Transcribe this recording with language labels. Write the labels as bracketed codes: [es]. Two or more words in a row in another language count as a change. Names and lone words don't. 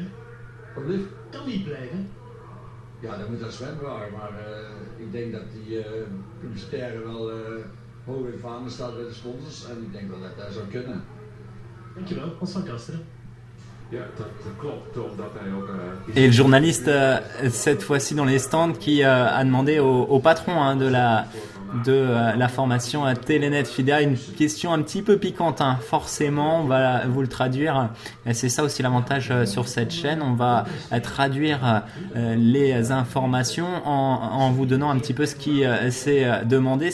[nl] Wat lief? Kan niet blijven? Ja, dat moet dat Sven bewaren, maar ik denk dat die publicitaire wel hoog in het vaandel staat bij de sponsors en ik denk wel dat dat zou kunnen. Dankjewel, Hans van Kasteren. Ja, dat klopt, omdat hij ook... [fr] Et le journaliste, cette fois-ci dans les stands, qui a demandé au patron de la formation à Telenet FIDA une question un petit peu piquante. Forcément, on va vous le traduire. C'est ça aussi l'avantage sur cette chaîne. On va traduire les informations en vous donnant un petit peu ce qui s'est demandé.